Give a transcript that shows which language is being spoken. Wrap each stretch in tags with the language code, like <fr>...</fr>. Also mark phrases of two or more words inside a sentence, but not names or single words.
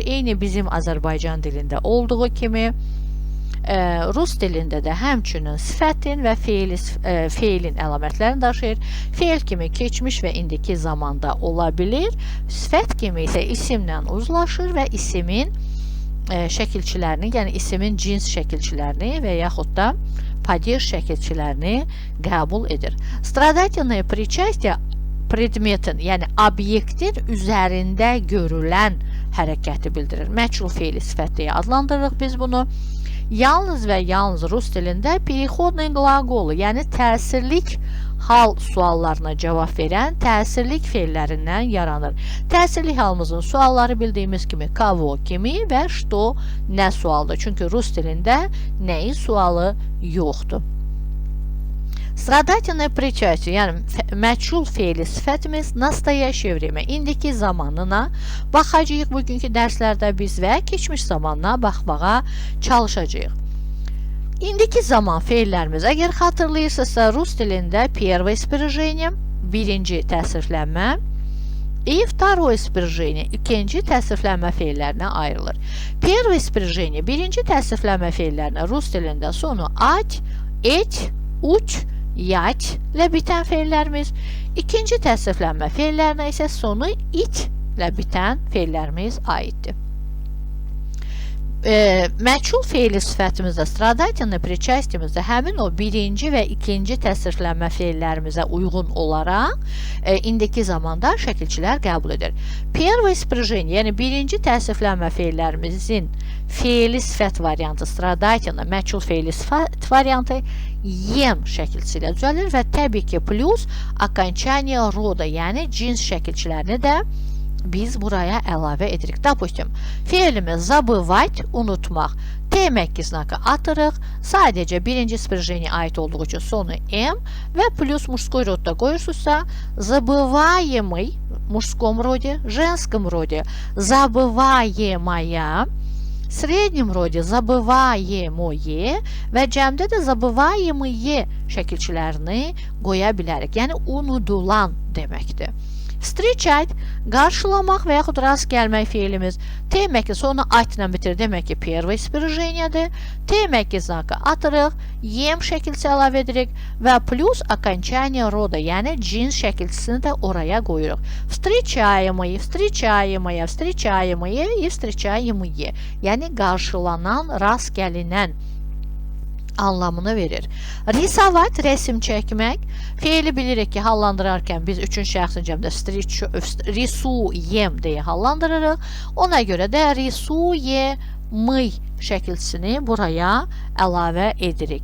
<az>Eyni bizim Azərbaycan dilində olduğu kimi Rus dilində də həmçinin sifətin və feilin əlamətlərini daşıyır. Feil kimi keçmiş və indiki zamanda ola bilir. Sifət kimi isə isimlə uzlaşır və isimin şəkilçilərini, yəni isimin cins şəkilçilərini və yaxud da падеж şəkilçilərini qəbul edir.</az> <ru>Stradательное причастие предметin,</ru> <az>yəni obyektin üzərində görülən hərəkəti bildirir. Məchul feili sifət deyə adlandırırıq biz bunu. Yalnız və yalnız rus dilində переходный qlaqolu, yəni təsirlik hal suallarına cavab verən təsirlik feillərindən yaranır. Təsirlik halımızın sualları bildiyimiz kimi kavo kimi və что nə sualdır. Çünki rus dilində nəyin sualı yoxdur.</az> <ru>Страдательное причастие,</ru> <az>yəni məchul feili sifətimiz</az> <ru>настоящее время,</ru> <az>indiki zamanına baxacağıq bugünkü dərslərdə biz və keçmiş zamanına baxmağa çalışacağıq. İndiki zaman feillərimiz, əgər xatırlayırsınızsa, rus dilində</az> <ru>первое спряжение,</ru> <az>birinci təsirlənmə,</az> <ru>и второе спряжение,</ru> <az>ikinci təsirlənmə feillərinə ayrılır.</az> <ru>Первое спряжение,</ru> <az>birinci təsirlənmə feillərinə rus dilində sonu ать, et, uç, yat ilə bitən feillərimiz, ikinci təsirlənmə feillərinə isə sonu it ilə bitən feillərimiz aiddir. Məchul feili sifətimizdə,</az> <ru>stradательный причастиемizdə</ru> <az>həmin o birinci və ikinci təsirlənmə feillərimizə uyğun olaraq indiki zamanda şəkilçilər qəbul edir.</az> <ru>Первое спряжение,</ru> <az>yəni birinci təsirlənmə feillərimizin feili sifət variantı, stradательный, məchul feili sifət variantı ем şəkilçisi ilə düzəlir və təbii ki plus</az> <ru>окончание рода,</ru> <az>yəni cins şəkilçilərini də biz buraya əlavə edirik. Допустим, feilimiz забывать, unutmaq. T məkki znakı atırıq. Sadəcə birinci spряжение ait olduğu üçün sonu M və plus</az> <ru>мужской родda</ru> <az>qoyursunuzsa</az> <ru>забываемый в мужском роде, женском роде забываемая, в среднем роде забываемое</ru> <az>və cəmdə də забываемые şəkilçilərini qoya bilərik. Yəni unudulan deməkdir. Встречать, qarşılamaq və yaxud rast gəlmək feilimiz. T məkki sonu ать ilə bitir, demək ki</az> <ru>первое spряжениеdir.</ru> <az>T məkki znakı atırıq, ем şəkilçisi əlavə edirik və plus</az> <ru>окончание рода,</ru> <az>yəni cins şəkilçisini də oraya qoyuruq.</az> <ru>Встречаемые, встречаемая, встречаемые и встречаемые,</ru> <az>yəni qarşılanan, rast gəlinən anlamını verir. Risavat, rəsm çəkmək. Feili bilirik ki, hallandırarkən biz üçüncü şəxsin cəmdə risuyem deyə hallandırırıq. Ona görə də risuyemый şəkilçisini buraya əlavə edirik.</az>